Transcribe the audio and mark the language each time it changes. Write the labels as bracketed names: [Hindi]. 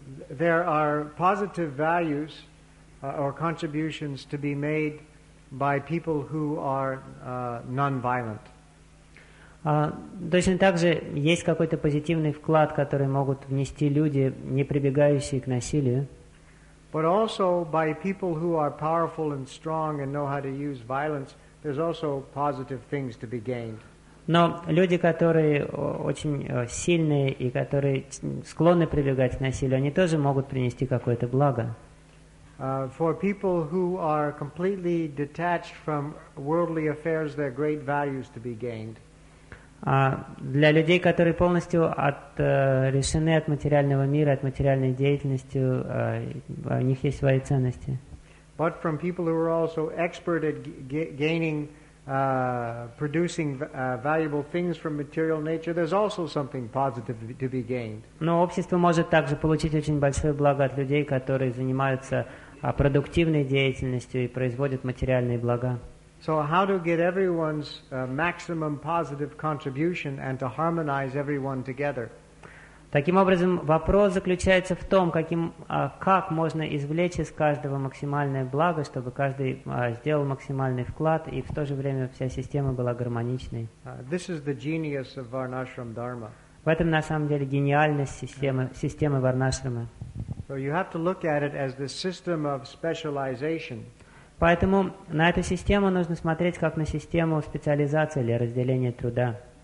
[English] There are positive values or contributions to be made by people who are non-violent. [Russian] Точно так же есть какой-то позитивный вклад, который могут внести люди, не прибегающие к насилию. [English] But also by people who are powerful and strong and know how to use violence, there's also positive things to be gained. [Russian] Но люди, которые очень сильные и которые склонны прибегать к насилию, они тоже могут принести какое-то благо. [English] For people who are completely detached from worldly affairs, there are great values to be gained. [Russian] Для людей, которые полностью отрешены от материального мира, от материальной деятельности, у них есть свои ценности. [English] But from people who are also expert at gaining, producing valuable things from material nature, there's also something positive to be gained. [Russian] Но общество может также получить очень большое благо от людей, которые занимаются продуктивной деятельностью и производят материальные блага. [English] So how to get everyone's maximum positive contribution and to harmonize everyone together? [Russian] Таким образом, вопрос заключается в том, как можно извлечь из каждого максимальное благо, чтобы каждый сделал максимальный вклад, и в то же время вся система была гармоничной. [English] This is the genius of Varnashram Dharma. [Russian] В этом, на самом деле, гениальность системы Варнашрама. [English] So you have to look at it as the system of specialization. [Russian] Поэтому на эту систему нужно смотреть как на систему специализации или разделения труда.